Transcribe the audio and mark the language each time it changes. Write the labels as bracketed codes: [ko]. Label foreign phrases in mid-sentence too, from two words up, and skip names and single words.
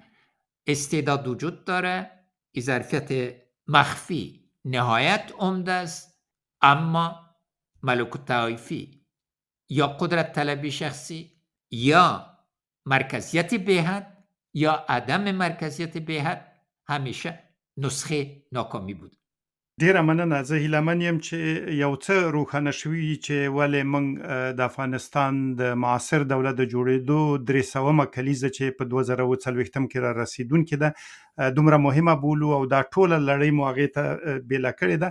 [fa] استعداد وجود داره، این ظرفیت مخفی نهایت عمده است، اما ملکوت طایفی یا قدرت طلبی شخصی یا مرکزیت بهد یا عدم مرکزیت بهد همیشه نسخه ناکامی بود. [ps] ډیره مننه. زه هیله یم چې یو څه روښانه شوي چې ولې موږ د افغانستان د معاصر دولت د جوړېدو 300مه کلیزه چې په 2040 کې را رسیدونکې ده دومره مهمه بولو او دا ټوله لړۍ مو هغې ته بیله کړې ده.